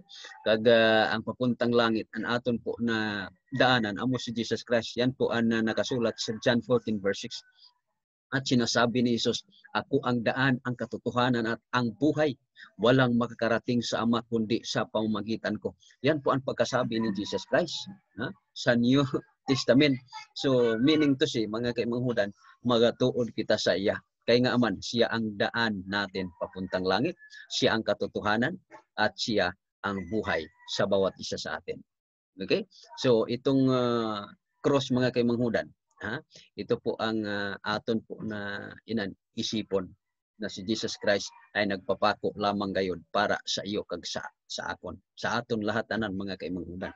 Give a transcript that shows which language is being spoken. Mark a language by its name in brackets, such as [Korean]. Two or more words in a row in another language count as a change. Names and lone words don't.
[Hiligaynon] Kag [Filipino] ang papuntang langit, [Hiligaynon] ang aton po na daanan amo si Jesus Christ. [Filipino] Yan po ang nakasulat sa John 14 verse 6. At sinasabi ni Jesus, ako ang daan, ang katotohanan at ang buhay. Walang makakarating sa Ama kundi sa pamamagitan ko. Yan po ang pagkasabi ni Jesus Christ sa New Testament. [English] So meaning to say, [Hiligaynon] mga kaimanghudan, magatuod kita sa iya. Kaya nga aman, [Filipino] siya ang daan natin papuntang langit, siya ang katotohanan, at siya ang buhay sa bawat isa sa atin. Okay? So itong cross [Hiligaynon] mga kaimanghudan, [Filipino] ito po ang [Hiligaynon] aton po na isipon [Filipino] na si Jesus Christ ay nagpapako lamang gayon para sa iyo [Hiligaynon] kag sa akon, [Filipino] sa aton lahat [Hiligaynon] tanan mga kaimanghudan.